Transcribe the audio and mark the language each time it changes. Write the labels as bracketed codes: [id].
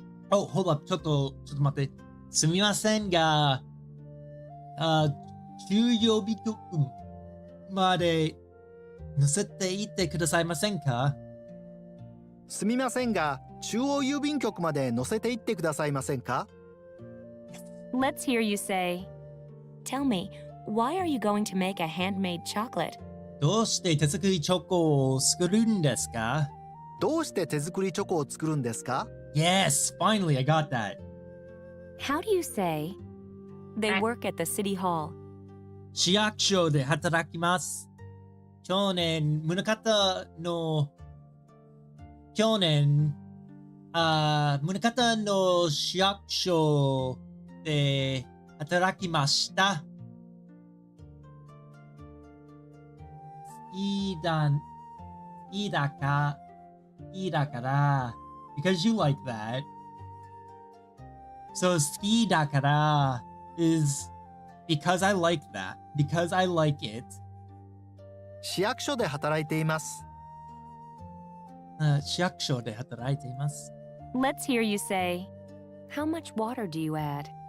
[en] Oh, hold up. [ja] ちょっと待って。すみませんが、中曜日局まで載せていってくださいませんか？すみませんが、中央郵便局まで載せていってくださいませんか？ [en] Let's hear you say, tell me, why are you going to make a handmade chocolate? [ja] どうして手作りチョコを作るんですか？どうして手作りチョコを作るんですか？ [en] Yes, finally I got that. How do you say, they work at the city hall? [ja] 市役所で働きます。去年、宗像の去年、宗像の市役所で働きました。好きだから、 [en] because you like that. So [ja] 好きだから [en] is because I like that, because I like it. [ja] 市役所で働いています。市役所で働いています。 [en] Let's hear you say, how much water do you add?